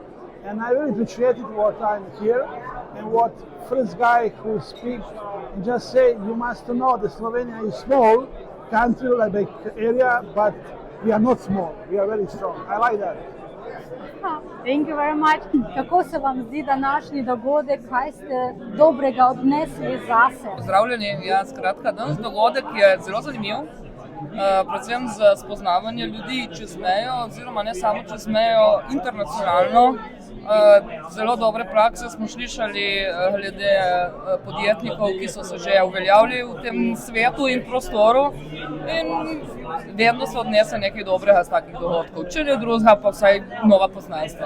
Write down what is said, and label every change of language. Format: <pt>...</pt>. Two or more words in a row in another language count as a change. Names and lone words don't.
<en>And I really appreciated what I'm here, and what first guy who speaks and just say, you must know that Slovenia is small country, like big area, but we are not small, we are very strong. I like that. Thank you very much.</en> <sl>Kako se vam zdi današnji dogodek, kaj ste dobrega odnesli zase? Pozdravljeni, ja, skratka, danes dogodek je zelo zanimiv, predvsem za spoznavanje ljudi čez mejo, oziroma ne samo čez mejo, internacionalno. Zelo dobre prakse smo slišali glede podjetnikov, ki so se že uveljavili v tem svetu in prostoru, in vedno se odnese nekaj dobrega z takih dogodkov, če ne drugega, pa vsaj nova poznanstva.</sl>